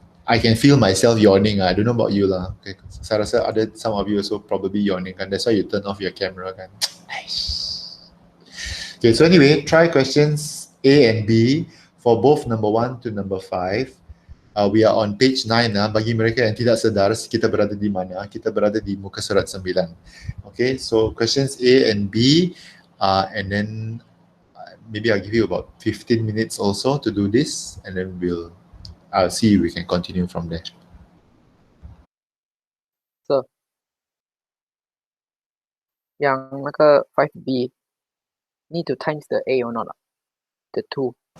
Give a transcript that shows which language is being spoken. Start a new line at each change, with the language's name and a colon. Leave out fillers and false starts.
English: I can feel myself yawning. I don't know about you lah. Okay,
Malay: saya rasa ada
English: some of you also probably yawning kan. That's why you turn off your camera kan. Okay, so anyway, try questions A and B for both number 1 to number 5. We are on page 9.
Malay: Bagi mereka yang tidak sedar, kita berada di mana? Kita berada di muka surat 9.
English: Okay, so questions A and B, and then maybe I'll give you about 15 minutes also to do this, and then I'll see if we can continue from there. So, yang 5B need to times the A or not? The 2.